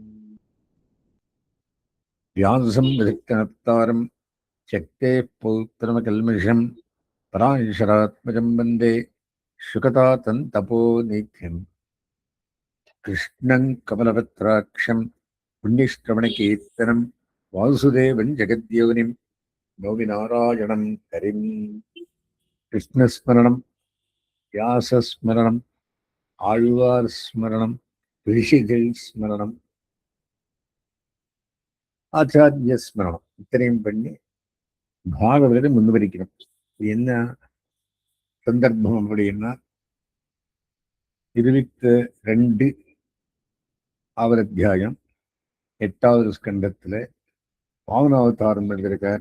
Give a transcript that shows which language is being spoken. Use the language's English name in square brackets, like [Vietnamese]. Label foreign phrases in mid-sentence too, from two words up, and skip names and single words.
[Sanskrit] व्यासं विदग्धनप्तारं शक्तेः पौत्रमकल्मषं पराशरात्मजं वन्दे शुकतातन्तपोनिध्यम्। कृष्णं कमलपत्राक्षं पुण्यश्रवणकीर्तनं वासुदेवं जगद्योनिं नौमि नारायणं हरिम्। कृष्णस्मरणं व्यासस्मरणम् [Tamil] ஆழ்வார் ஸ்மரணம் ரிஷிகள் ஸ்மரணம் ஆச்சாரிய ஸ்மரணம் இத்தனையும் பண்ணி பாகவதத்தை முன்வரிக்கிறோம். என்ன சந்தர்ப்பம் அப்படின்னா 22வது அத்தியாயம் 8வது ஸ்கந்தத்துல வாமனாவதாரம் எழுதியிருக்கார்.